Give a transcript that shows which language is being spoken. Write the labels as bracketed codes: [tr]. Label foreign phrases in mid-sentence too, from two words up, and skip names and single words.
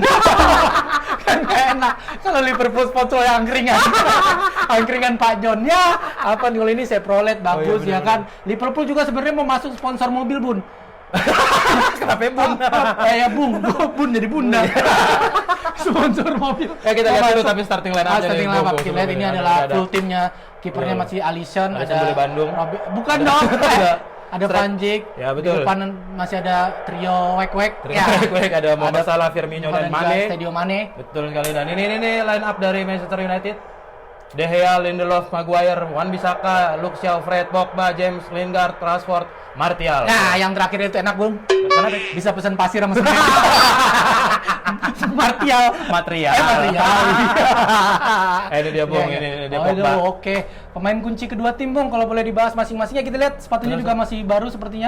[id] Kan gak enak kalau Liverpool sponsor yang angkringan. Angkringan Pak John ya. Apa nih, kalau ini Chevrolet bagus iya, ya kan. Liverpool juga sebenarnya mau masuk sponsor mobil, Bun. Kenapa Bun? Ya Bung, Bun jadi bunda. Sponsor mobil. Kita lihat dulu tapi [en] starting line up. Starting line up. [id] Kita lihat ini adalah full timnya. Kipernya Iya. masih Alisson, Alisson ada dari Bandung. Bukan dong. Ada Strike. Van Dijk. Ya, betul. Di depan masih ada trio wek-wek. Ada Mohamed Salah, Firmino dan Mane. Sadio Mane. Betul sekali, dan ini [en] line up [id] dari Manchester United. De Gea, Lindelof, Maguire, Wan-Bissaka, Luke Shaw, Fred, Pogba, James, Lingard, Rashford, Martial. Nah, yang terakhir itu enak, Bung. Kenapa? Bisa pesan pasir sama semen. Material. Material. Ini dia, Bung. Ini dia Pogba. Oke. Pemain kunci kedua tim, Bung. Kalau boleh dibahas masing-masingnya, kita lihat sepatunya juga masih baru sepertinya.